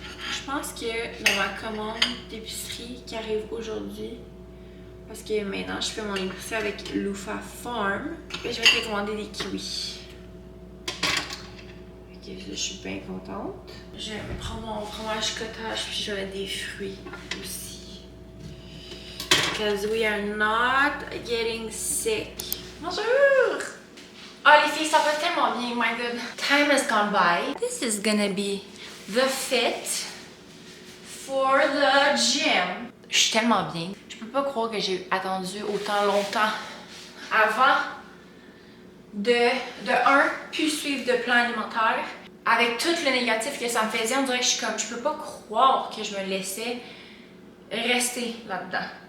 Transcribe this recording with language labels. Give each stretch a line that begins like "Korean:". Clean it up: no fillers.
French: Je pense que dans ma commande d'épicerie qui arrive aujourd'hui, parce que maintenant je fais mon épicerie avec Loofah Farm, et je vais te commander des kiwis. Ok, je suis bien contente. Je vais prendre mon fromage cottage puis je vais mettre des fruits aussi.
English: Because we are not getting sick.
French: Bonjour! Oh les filles, ça va tellement bien,
English: my god. Time has gone by. This is gonna be the fit for the gym.
French: Je suis tellement bien. Je peux pas croire que j'ai attendu autant longtemps avant de plus suivre de plan alimentaire. Avec tout le négatif que ça me faisait, on dirait que je suis comme, je peux pas croire que je me laissais rester là-dedans.